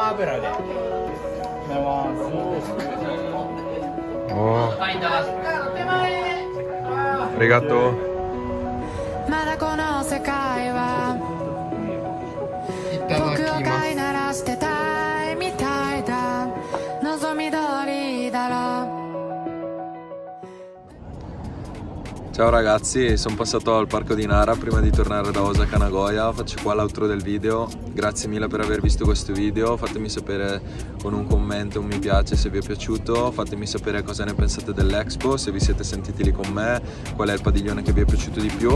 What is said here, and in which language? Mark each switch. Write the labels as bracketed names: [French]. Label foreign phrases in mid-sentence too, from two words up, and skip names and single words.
[Japanese] Oh. Arigato. まだこの世界は僕を飼いならしてたいみたいだ望み通りだろう [Italian] Ciao ragazzi, sono passato al parco di Nara prima di tornare da Osaka Nagoya. Faccio qua l'outro del video. Grazie mille per aver visto questo video. Fatemi sapere con un commento, un mi piace se vi è piaciuto. Fatemi sapere cosa ne pensate dell'Expo, se vi siete sentiti lì con me, qual è il padiglione che vi è piaciuto di più.